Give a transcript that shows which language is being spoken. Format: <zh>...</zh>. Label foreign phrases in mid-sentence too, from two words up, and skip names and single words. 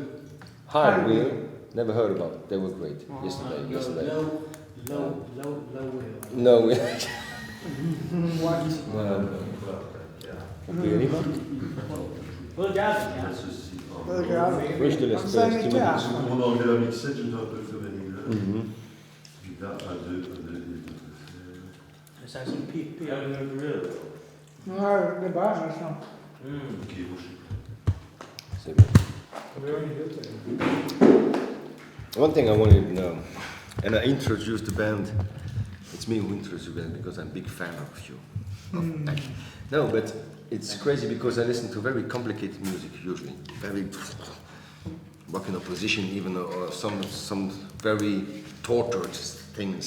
<en>High Wheel, never heard about. They were great yesterday. Low wheel. No Wheel. Rustig is</en> <sv>Vad säger ni där?</sv> <fr>On enlève la mixette, je dois un peu faire venir. Puis là, un, deux.</fr> <sv>Det är som pippi. Nej, det bara är så. Okej,</sv> <en>One thing I wanted to know, and I introduced the band. It's me who introduced the band because I'm a big fan of you. No, but it's crazy because I listen to very complicated music usually, very rock in opposition, even or some very tortured things.</en>